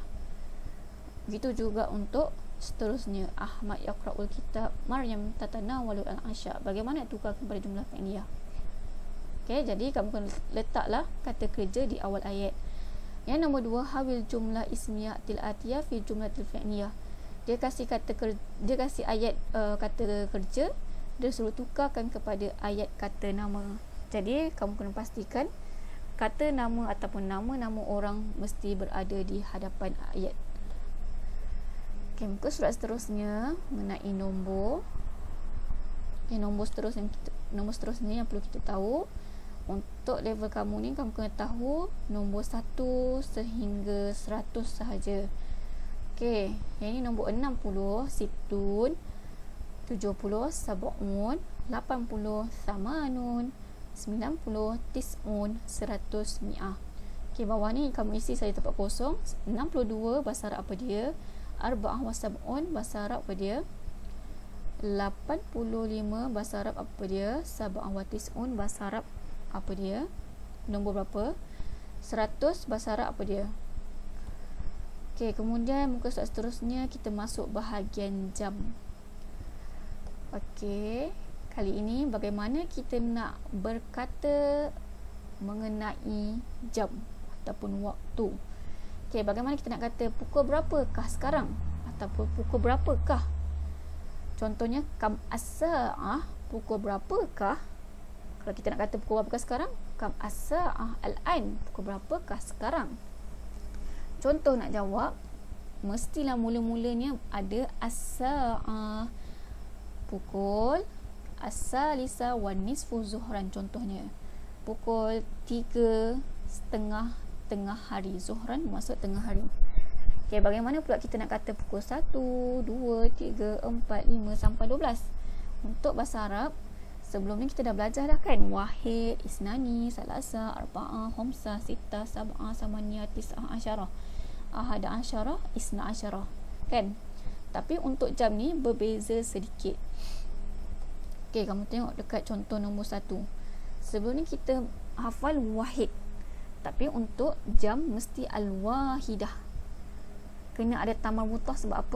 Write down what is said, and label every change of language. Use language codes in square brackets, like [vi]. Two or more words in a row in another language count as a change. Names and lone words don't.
[ms] Begitu juga untuk seterusnya, [ar] Ahmad يقرأ الكتاب, Maryam تتناول العشاء. [ms] Bagaimana tukar kepada [ar] جملة فعلية? [ms] Okey, jadi kamu kena letaklah kata kerja di awal ayat. Yang nombor [ar] 2, حول الجمل الاسمية الآتية إلى الجملة الفعلية. [ms] Dia kasih ayat kata kerja, dia suruh tukarkan kepada ayat kata nama. Jadi kamu kena pastikan kata nama ataupun nama-nama orang mesti berada di hadapan ayat. Okay, muka surat seterusnya mengenai nombor. Nombor seterusnya yang perlu kita tahu. Untuk level kamu ni, kamu kena tahu nombor 1 sehingga 100 sahaja. Okay, yang ini nombor 60 [ar] ستون، 70 سبعون، 80 ثمانون، 90 تسعون، 100 مئة. [ms] Okay, bawah ni kamu isi saja tempat kosong. 62 bahasa Arab apa dia? [ar] أربعة وسبعون [ms] bahasa Arab apa dia? 85 bahasa Arab apa dia? [ar] سبعة وتسعون [ms] bahasa Arab apa dia? Nombor berapa? 100 bahasa Arab apa dia? Okay, kemudian muka surat seterusnya kita masuk bahagian jam. Okay, kali ini bagaimana kita nak berkata mengenai jam ataupun waktu. Okay, bagaimana kita nak kata pukul berapakah sekarang ataupun pukul berapakah? Contohnya, [ar] كم الساعة, [ms] pukul berapakah? Kalau kita nak kata pukul berapakah sekarang, [ar] كم الساعة الآن, [ms] pukul berapakah sekarang? Contoh nak jawab, mestilah mula-mulanya ada as-sa'ah, pukul [ar] الثالثة والنصف ظهرا. [ms] Contohnya pukul 3:30 tengah hari. Zuhran maksud tengah hari. Okay, bagaimana pula kita nak kata pukul 1, 2, 3, 4, 5 sampai 12? Untuk bahasa Arab, sebelum ni kita dah belajar dah kan? [ar] واحد، اثنان، ثلاثة، أربعة، خمسة، ستة، سبعة، ثمانية، تسعة، عشرة، أحد عشر، اثنا عشر, [ms] kan? Tapi untuk jam ni berbeza sedikit. Okay, kamu tengok dekat contoh nombor 1. Sebelum ni kita hafal wahid, tapi untuk jam mesti al-wahidah. Kena ada [ar] تاء مربوطة. [ms] Sebab apa?